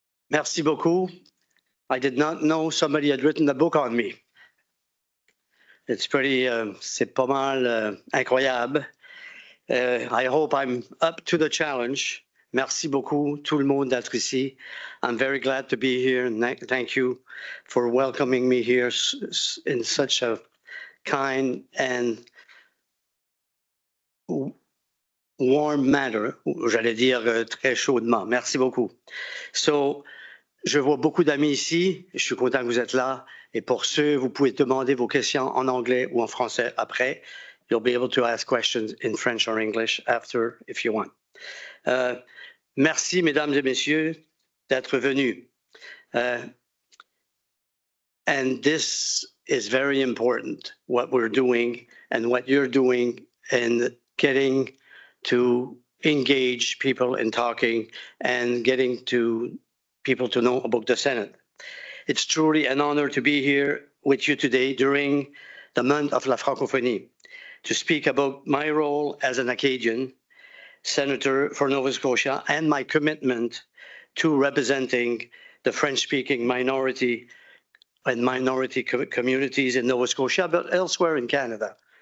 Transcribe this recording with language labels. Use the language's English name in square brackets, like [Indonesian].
[French] Merci beaucoup. [English] I did not know somebody had written a book on me. It's pretty, [French] c'est pas mal incroyable. [English] I hope I'm up to the challenge. [French] Merci beaucoup, tout le monde d'être ici. [English] I'm very glad to be here, and thank you for welcoming me here in such a kind and warm manner. [French] J'allais dire très chaudement. Merci beaucoup. So, je vois beaucoup d'amis ici. Je suis content que vous êtes là. Et pour ceux, vous pouvez demander vos questions en anglais ou en français après. [English] You'll be able to ask questions in French or English after, if you want. [French] Merci, mesdames et messieurs, d'être venus. [English] And this is very important, what we're doing and what you're doing in getting to engage people in talking and getting to people to know about the Senate. It's truly an honor to be here with you today during the month of la francophonie to speak about my role as an Acadian senator for Nova Scotia and my commitment to representing the French-speaking minority and minority communities in Nova Scotia, but elsewhere in Canada.